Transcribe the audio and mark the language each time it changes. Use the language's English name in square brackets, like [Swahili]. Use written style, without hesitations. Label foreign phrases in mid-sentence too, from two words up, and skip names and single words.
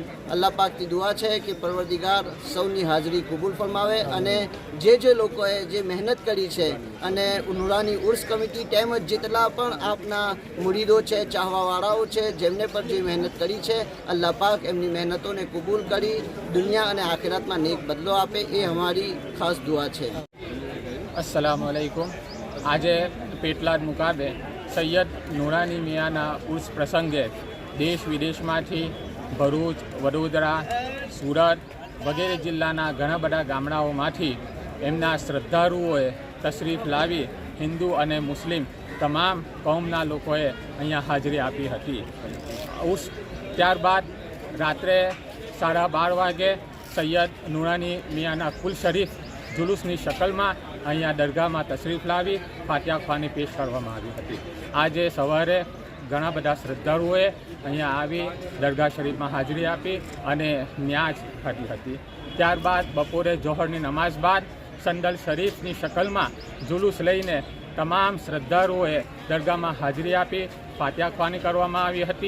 [Gujarati] અલ્લાહ પાકની દુઆ છે કે પરવરદિગાર સૌની હાજરી કબૂલ ફરમાવે અને જે લોકોએ જે મહેનત કરી છે અને નુરાની ઉર્સ કમિટી તેમજ જેટલા પણ આપના મુરીદો છે, ચાહવાવાળાઓ છે, જેમને પણ જે મહેનત કરી છે, અલ્લાહ પાક એમની મહેનતોને કબૂલ કરી દુનિયા અને આખિરતમાં નેક બદલો આપે એ અમારી ખાસ દુઆ છે। [Arabic] السلام عليكم. [Gujarati] આજ પેટલાદ મુકામે સૈયદ નુરાની મિયાંના ઉર્સ પ્રસંગે દેશ વિદેશમાંથી ભરૂચ, વડોદરા, સુરત વગેરે જિલ્લાના घણા બધા ગામડાઓમાંથી એમના શ્રદ્ધાળુઓએ તશરીફ લાવી હિન્દુ અને મુસ્લિમ તમામ કોમના લોકોએ અહીંયા હાજરી આપી હતી। ઉર્સ ત્યારબાદ રાત્રે 12:30 વાગે સૈયદ નુરાની મિયાँના કુલ શરીફ જુલૂસની શકલમાં અહીંયા દરગાહમાં તશરીફ લાવી ફાતિહા ખ્વાની પેશ કરવામાં આવી હતી। આજે સવારે ઘણા બધા શ્રદ્ધાળુઓએ અહીંયા આવી દરગાહ શરીફમાં હાજરી આપી અને ન્યાજ કરી હતી। ત્યારબાદ બપોરે જોહરની નમાઝ બાદ સંદલ શરીફની શકલમાં जुलूस લઈને તમામ શ્રદ્ધાળુઓએ દરગાહમાં હાજરી આપી ફાતિહા ખ્વાની કરવામાં આવી હતી।